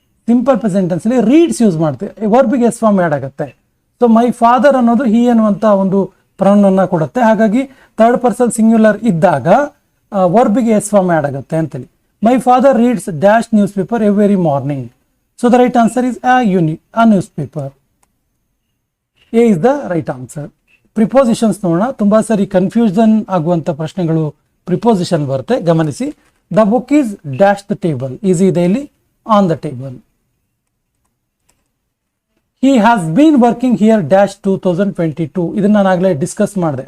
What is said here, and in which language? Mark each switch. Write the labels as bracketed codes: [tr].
[kn] Simple present ಟೆನ್ಸಲ್ಲಿ reeds use ಮಾಡ್ತೀವಿ. ವರ್ಬಿಗೆ S form add ಆಗುತ್ತೆ. So my father ಅನ್ನೋದು ಹಿ ಅನ್ನುವಂಥ ಒಂದು ಪ್ರೌನನ್ನು ಕೊಡುತ್ತೆ. ಹಾಗಾಗಿ ಥರ್ಡ್ ಪರ್ಸನ್ ಸಿಂಗ್ಯುಲರ್ ಇದ್ದಾಗ ವರ್ಬಿಗೆ ಎಸ್ ಫಾರ್ಮ್ ಆ್ಯಡ್ ಆಗುತ್ತೆ ಅಂತೇಳಿ. [en] My father reads dash newspaper every morning. So the right answer is a newspaper. A is the right answer. [kn] Prepositions ನೋಡೋಣ. ತುಂಬ ಸರಿ ಕನ್ಫ್ಯೂಷನ್ ಆಗುವಂಥ ಪ್ರಶ್ನೆಗಳು ಪ್ರಿಪೋಸಿಷನ್ ಬರುತ್ತೆ, ಗಮನಿಸಿ. [en] The book is dash the table, is ಇದೆ ಇಲ್ಲಿ on the table. He has been working here dash 2022, [kn] ಇದನ್ನ ನಾನು ಆಗಲೇ ಡಿಸ್ಕಸ್ ಮಾಡಿದೆ.